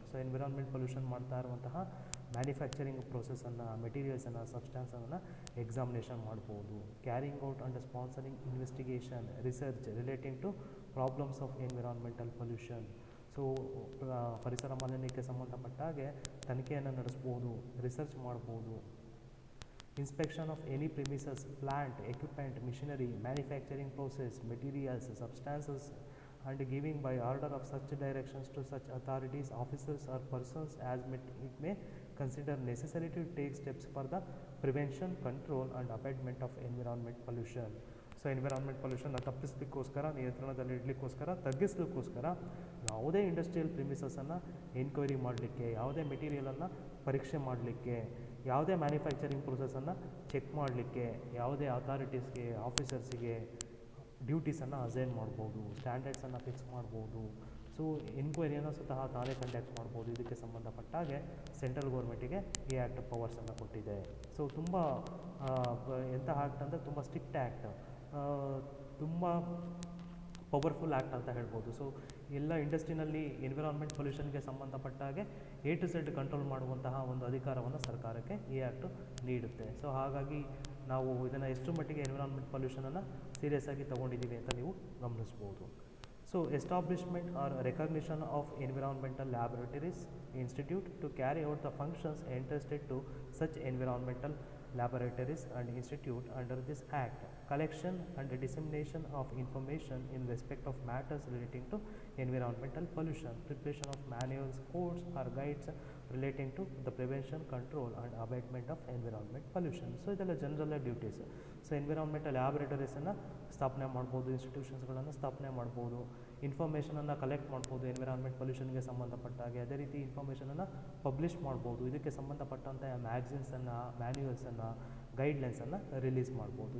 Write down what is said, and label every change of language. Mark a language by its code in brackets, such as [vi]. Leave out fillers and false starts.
[kn] So environment pollution ಮಾಡ್ತಾ ಇರುವಂತಹ manufacturing ಪ್ರೋಸೆಸನ್ನು, ಮೆಟೀರಿಯಲ್ಸನ್ನು, ಸಬ್ಸ್ಟಾನ್ಸನ್ನು examination ಮಾಡ್ಬೋದು. [en] Carrying out and sponsoring investigation, research relating to problems of environmental pollution. [kn] So ಪರಿಸರ ಮಾಲಿನ್ಯಕ್ಕೆ ಸಂಬಂಧಪಟ್ಟ ಹಾಗೆ ತನಿಖೆಯನ್ನು ನಡೆಸ್ಬೋದು, ರಿಸರ್ಚ್ ಮಾಡ್ಬೋದು. [en] Inspection of any premises, plant, equipment, machinery, manufacturing process, materials, substances and giving by order of such directions to such authorities, officers or persons as it may consider necessary to take steps for the prevention, control and abatement of environment pollution. [kn] So environment ಪೊಲ್ಯೂಷನ್ನ ತಪ್ಪಿಸಲಿಕ್ಕೋಸ್ಕರ, ನಿಯಂತ್ರಣದಲ್ಲಿ ಇಡಲಿಕ್ಕೋಸ್ಕರ, ತಗ್ಗಿಸಲಿಕ್ಕೋಸ್ಕರ ಯಾವುದೇ industrial ಪ್ರಿಮಿಸಸನ್ನು enquiry ಮಾಡಲಿಕ್ಕೆ, ಯಾವುದೇ ಮೆಟೀರಿಯಲನ್ನು ಪರೀಕ್ಷೆ ಮಾಡಲಿಕ್ಕೆ, ಯಾವುದೇ manufacturing ಪ್ರೊಸೆಸನ್ನು check ಮಾಡಲಿಕ್ಕೆ, ಯಾವುದೇ ಅಥಾರಿಟೀಸ್ಗೆ, ಆಫೀಸರ್ಸಿಗೆ ಡ್ಯೂಟೀಸನ್ನು assign ಮಾಡ್ಬೋದು, ಸ್ಟ್ಯಾಂಡರ್ಡ್ಸನ್ನು ಫಿಕ್ಸ್ ಮಾಡ್ಬೋದು. ಸೊ ಎನ್ಕ್ವೈರಿಯನ್ನು ಸ್ವತಃ ತಾನೇ ಕಂಡಕ್ಟ್ ಮಾಡ್ಬೋದು. ಇದಕ್ಕೆ ಸಂಬಂಧಪಟ್ಟಾಗೆ ಸೆಂಟ್ರಲ್ ಗೌರ್ಮೆಂಟಿಗೆ ಈ ಆ್ಯಕ್ಟ್ ಪವರ್ಸನ್ನು ಕೊಟ್ಟಿದೆ. ಸೊ ತುಂಬ ಎಂಥ ಆ್ಯಕ್ಟ್ ಅಂದರೆ ತುಂಬ ಸ್ಟ್ರಿಕ್ಟ್ ಆ್ಯಕ್ಟ್, ತುಂಬ ಪವರ್ಫುಲ್ ಆ್ಯಕ್ಟ್ ಅಂತ ಹೇಳ್ಬೋದು. ಸೊ ಎಲ್ಲ ಇಂಡಸ್ಟ್ರಿನಲ್ಲಿ environment ಪೊಲ್ಯೂಷನ್ಗೆ ಸಂಬಂಧಪಟ್ಟಾಗೆ A to Z control ಮಾಡುವಂತಹ ಒಂದು ಅಧಿಕಾರವನ್ನು ಸರ್ಕಾರಕ್ಕೆ ಈ ಆ್ಯಕ್ಟು ನೀಡುತ್ತೆ. ಸೊ ಹಾಗಾಗಿ ನಾವು ಇದನ್ನು ಎಷ್ಟು ಮಟ್ಟಿಗೆ ಎನ್ವಿರಾನ್ಮೆಂಟ್ ಪೊಲ್ಯೂಷನನ್ನು ಸೀರಿಯಸ್ ಆಗಿ ತೊಗೊಂಡಿದ್ದೀವಿ ಅಂತ ನೀವು ಗಮನಿಸ್ಬೋದು. [en] So establishment or recognition of environmental laboratories institute to carry out the functions entrusted to such environmental laboratories and institute under this act, collection and dissemination of information in respect of matters relating to environmental pollution, preparation of manuals, codes or guides relating to the prevention, control and abatement of environment pollution. [kn] So ಇದೆಲ್ಲ general duties. So environmental ಲ್ಯಾಬೊರೇಟರೀಸನ್ನು ಸ್ಥಾಪನೆ ಮಾಡ್ಬೋದು, ಇನ್ಸ್ಟಿಟ್ಯೂಷನ್ಸ್ಗಳನ್ನು ಸ್ಥಾಪನೆ ಮಾಡ್ಬೋದು. ಇನ್ಫಾರ್ಮೇಷನನ್ನು collect ಮಾಡ್ಬೋದು environment ಪೊಲ್ಯೂಷನ್ಗೆ ಸಂಬಂಧಪಟ್ಟ ಹಾಗೆ. ಅದೇ ರೀತಿ ಇನ್ಫಾರ್ಮೇಷನನ್ನು ಪಬ್ಲಿಷ್ ಮಾಡ್ಬೋದು, ಇದಕ್ಕೆ ಸಂಬಂಧಪಟ್ಟಂಥ ಮ್ಯಾಗ್ಝಿನ್ಸನ್ನು, ಮ್ಯಾನ್ಯುವಲ್ಸನ್ನು, ಗೈಡ್ಲೈನ್ಸನ್ನು ರಿಲೀಸ್ ಮಾಡ್ಬೋದು.